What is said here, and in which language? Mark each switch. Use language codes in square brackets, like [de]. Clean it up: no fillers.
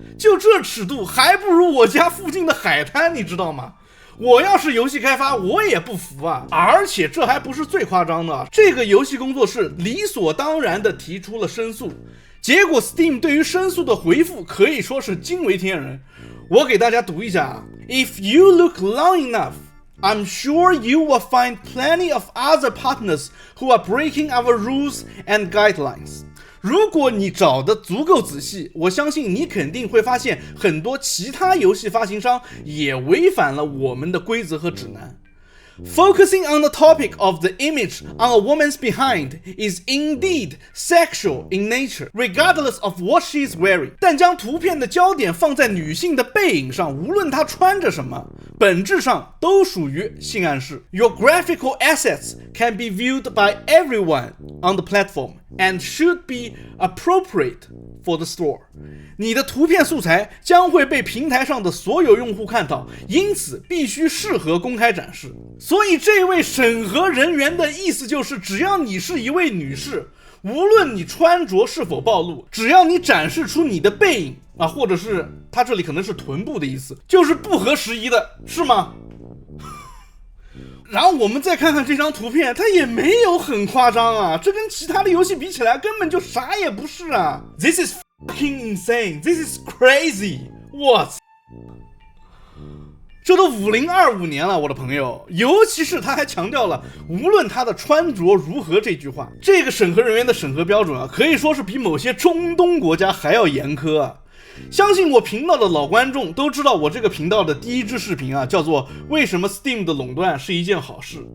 [zh] 就这尺度还不如我家附近的海滩，你知道吗？我要是游戏开发，我也不服啊！而且这还不是最夸张的，这个游戏工作室理所当然的提出了申诉，结果 Steam 对于申诉的回复可以说是惊为天人。我给大家读一下 [en] If you look long enough, I'm sure you will find plenty of other partners who are breaking our rules and guidelines. [zh] 如果你找得足够仔细，我相信你肯定会发现很多其他游戏发行商也违反了我们的规则和指南。 [en] Focusing on the topic of the image on a woman's behind is indeed sexual in nature, regardless of what she is wearing. [zh] 但将图片的焦点放在女性的背影上，无论她穿着什么，本质上都属于性暗示。 [en] Your graphical assets can be viewed by everyone on the platform and should be appropriate for the store. [zh] 你的图片素材将会被平台上的所有用户看到，因此必须适合公开展示。所以这位审核人员的意思就是，只要你是一位女士，无论你穿着是否暴露，只要你展示出你的背影啊，或者是他这里可能是臀部的意思，就是不合时宜的，是吗？然后我们再看看这张图片，它也没有很夸张啊，这跟其他的游戏比起来根本就啥也不是啊。 [en] This is fucking insane, this is crazy. [zh] 我操，这都5025年了，我的朋友，尤其是他还强调了无论他的穿着如何这句话。这个审核人员的审核标准啊，可以说是比某些中东国家还要严苛啊。相信我频道的老观众都知道，我这个频道的第一支视频啊，叫做为什么 Steam 的垄断是一件好事。